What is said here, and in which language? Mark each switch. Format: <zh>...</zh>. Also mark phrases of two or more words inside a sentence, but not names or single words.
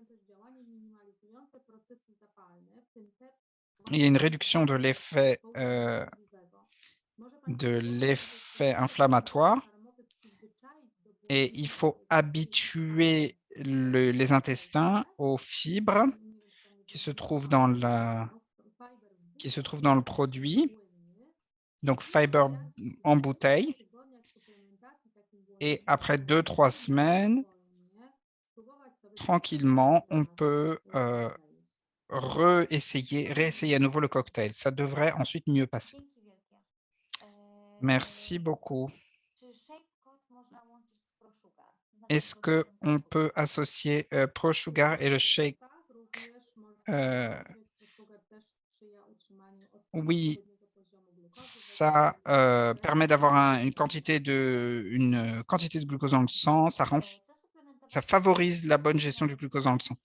<fr>Il y a une réduction de l'effet inflammatoire et il faut habituer les intestins aux fibres qui se trouvent dans le produit, donc fiber en bouteille. Et après 2-3 semaines, tranquillement, on peut réessayer à nouveau le cocktail. Ça devrait ensuite mieux passer.</fr> <pl>Dzięki wielkie.</pl> <fr>Merci beaucoup.</fr> <pl>Czy Shake Code można łączyć z ProSugar?</pl> <fr>Est-ce qu'on peut associer ProSugar et le shake? Oui, ça permet d'avoir une quantité de glucose dans le sang, ça favorise la bonne gestion du glucose dans le sang.</fr>